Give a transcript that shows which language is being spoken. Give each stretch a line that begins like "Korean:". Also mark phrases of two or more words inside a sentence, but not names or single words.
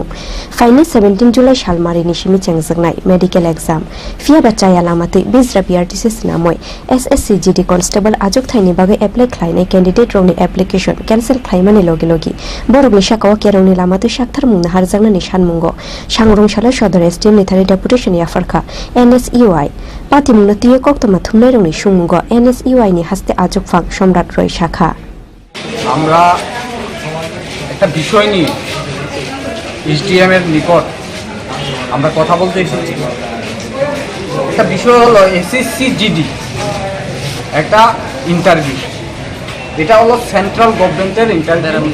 Bodo: फाइने 17 जुलाइ सालमारिनि सिमिचेंजोंनाय
English: medical exam
Bodo: फियाबा जाया लामाति बिजरा PRTC सनामय SSC GD कन्स्टेबल आजुक थायनि बागै एप्लाइ खालायनाय कैंडिडेट रंनि
English: application cancel
Bodo: खालामनानै लगे लगे बरगनि शाखाव केरंनि लामातु शाक्थार मुंना हारजांनानै सानमुंगो सांरंशाला सदर एसडीएम निथारि डेपुटेशन याफारखा NSUI पार्टी मुंना तिये कक्तमा थुमनाय रंनि सुंमुंगो NSUI नि हास्ते आजुकफां सम्राट रय शाखा
Bangla: আমরা একটা বিষয় নিয়ে এসডিএম এর নিকট আমরা কথা বলতে এসেছি একটা বিষয় হলো SSC GD একটা ইন্টারভিউ এটা হলো
English: central government's interview